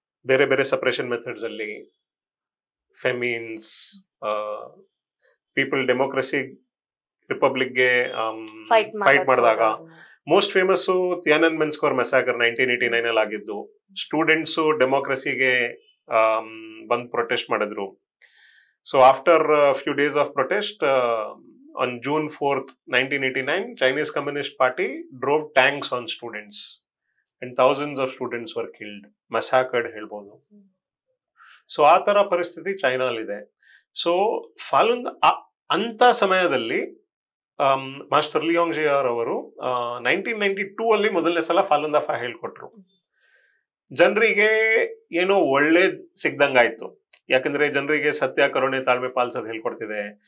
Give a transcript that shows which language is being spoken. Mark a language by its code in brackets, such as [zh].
[kn] ಬೇರೆ ಬೇರೆ separation methods ಅಲ್ಲಿ, ಫೆಮಿನ್ಸ್, ಪೀಪಲ್ ಡೆಮೋಕ್ರಸಿ ರಿಪಬ್ಲಿಕ್ಗೆ ಫೈಟ್ ಮಾಡಿದಾಗ. [en] most famous [kn] ತಿಯಾನನ್ಮೆನ್ ಸ್ಕ್ವೇರ್ ಮೆಸಾಕರ್ 1989 ಅಲ್ಲಿ ಆಗಿದ್ದು. ಸ್ಟೂಡೆಂಟ್ಸ್ ಡೆಮೋಕ್ರಸಿಗೆ ಬಂದ್ ಪ್ರೊಟೆಸ್ಟ್ ಮಾಡಿದ್ರು. [en] So after few days of protest on June 4th, 1989, Chinese Communist Party drove tanks on students and thousands of students were killed, massacred ಹೇಳ್ಬೋದು. [kn] So ಆ ತರ ಪರಿಸ್ಥಿತಿ China ಅಲ್ಲಿದೆ. ಸೊ ಫಾಲುನ್ ಅಂತ ಸಮಯದಲ್ಲಿ ಮಾಸ್ಟರ್ ಲಿಯಾಂಗ್ ಜಿಯಾರ್ ಅವರು 1992 ಅಲ್ಲಿ ಮೊದಲನೇ ಸಲ ಫಾಲುನ್ ದಫಾ ಹೇಳ್ಕೊಟ್ರು. ಜನರಿಗೆ ಏನೋ ಒಳ್ಳೇದ್ ಸಿಗ್ದಂಗಾಯ್ತು. ಯಾಕಂದ್ರೆ ಜನರಿಗೆ ಸತ್ಯ, ಕರುಣೆ, ತಾಳ್ಮೆ ಪಾಲಿಸೋದು ಹೇಳ್ಕೊಡ್ತಿದೆ.